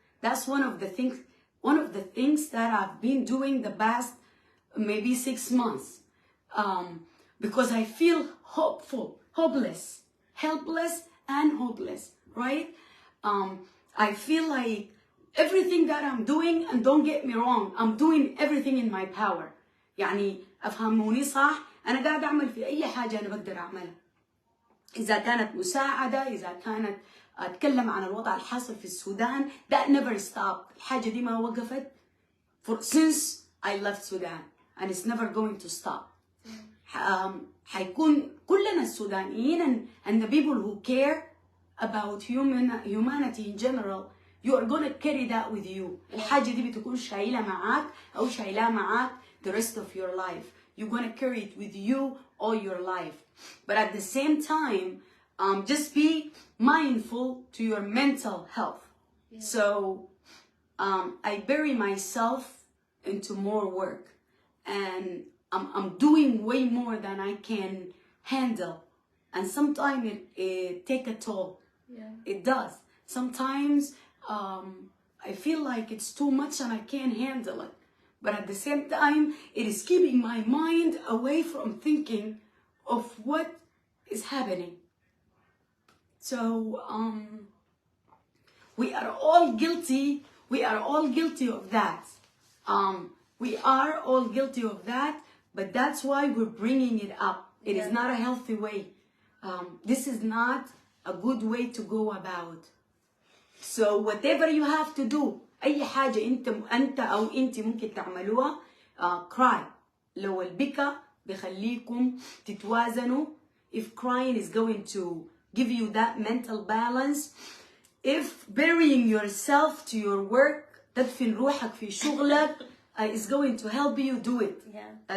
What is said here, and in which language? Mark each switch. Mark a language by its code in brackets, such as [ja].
[en] That's one of the things that I've been doing the past maybe 6 months. Because I feel hopeless, helpless and hopeless, right? I feel like everything that I'm doing, and don't get me wrong, I'm doing everything in my power. [ar] يعني أفهموني صح؟ أنا قاعد أعمل في أي حاجة أنا بقدر أعملها. إذا كانت مساعدة، إذا كانت أتكلم عن الوضع الحاصل في السودان، [en] that never stopped. [ar] الحاجة دي ما وقفت [en] since I left Sudan, and it's never going to stop. [ar] حيكون كلنا السودانيين [en] and the people who care about humanity in general, you are going to carry that with you. [ar] الحاجة دي بتكون شايلة معاك أو شايلة معاك [en] the rest of your life. You're going to carry it with you all your life. But at the same time, just be mindful to your mental health. Yeah. So I bury myself into more work, and I'm doing way more than I can handle. And sometimes it take a toll. Yeah. It does. Sometimes I feel like it's too much and I can't handle it. But at the same time, it is keeping my mind away from thinking of what is happening. So we are all guilty. We are all guilty of that. We are all guilty of that. But that's why we're bringing it up. It is not a healthy way. This is not a good way to go about. So whatever you have to do, [ar] أي حاجة أنت أو أنت ممكن تعملوها, [en] cry. [ar] لو البكاء بيخليكم تتوازنوا. [en] If crying is going to give you that mental balance, if burying yourself to your work, [ar] تدفن روحك في شغلك, [en] is going to help you do it. Yeah.